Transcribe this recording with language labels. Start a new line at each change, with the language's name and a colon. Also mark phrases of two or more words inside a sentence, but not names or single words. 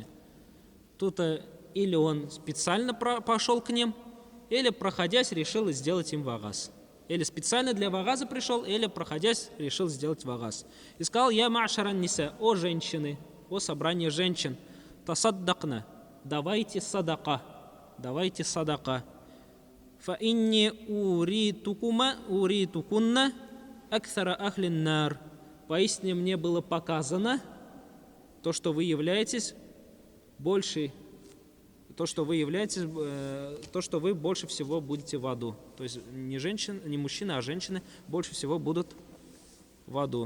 Russian: Тут или он специально пошел к ним, или, проходясь, решил сделать им вагаз. Или специально для вагаза пришел, или, проходясь, решил сделать вагаз. И сказал:
Arabic: «يا معشر النساء,
Russian: о женщины, о собрание женщин, тасаддакна, давайте садака,
Arabic: فإني أريتكن أكثر أهل النار».
Russian: Поистине мне было показано то, что вы являетесь то, что вы больше всего будете в аду. То есть не мужчины, а женщины больше всего будут в аду.